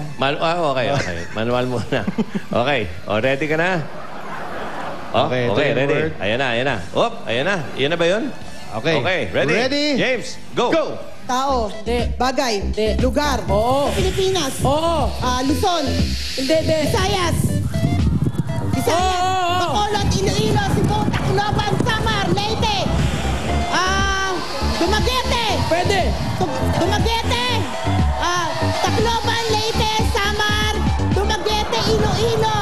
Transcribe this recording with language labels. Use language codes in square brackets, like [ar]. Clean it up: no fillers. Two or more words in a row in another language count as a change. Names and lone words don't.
[tl] Okay. Manual muna. Okay. Ready ka na? Okay, ito yung ready. word. Ayan na. Ayan na. Yan na ba yun? Okay. [en] Ready? James, go! [tl] Tao. Hindi. Bagay. Hindi. Lugar. Oo. Pilipinas. Oo. Luzon. Hindi. Visayas. Oo. Bacolod, Iloilo, Cebu, Tacloban, Samar, Leyte. Dumaguete. Pwede. Dumaguete. Tacloban, Leyte, Samar, Dumaguete, Iloilo.